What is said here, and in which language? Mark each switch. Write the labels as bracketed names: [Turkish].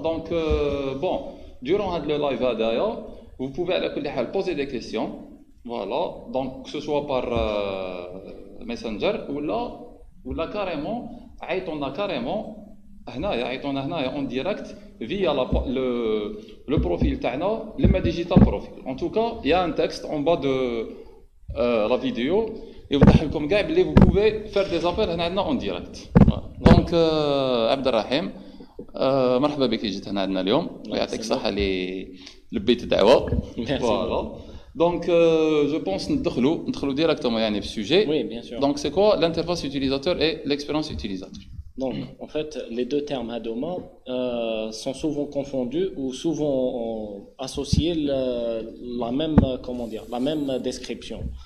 [French] Donc, bon. Durant le live d'ailleurs, vous pouvez poser des questions, voilà, donc que ce soit par Messenger ou là carrément, on a carrément en direct via le profil Ta'na, le Digital Profil. En tout cas, il y a un texte en bas de la vidéo et vous pouvez faire des appels en direct. Voilà. Donc, Abderrahim. [Arabic] مرحبا بك جيت هنا عندنا اليوم ويعطيك الصحة اللي لبيت الدعوة. [French] Voilà. Donc je pense [Arabic] ندخلوا [French] directement [Arabic] يعني في [French] sujet. Oui, bien sûr. Donc c'est quoi l'interface utilisateur et l'expérience utilisateur? Donc en fait les deux termes Hadoma sont souvent confondus ou souvent associés la même description.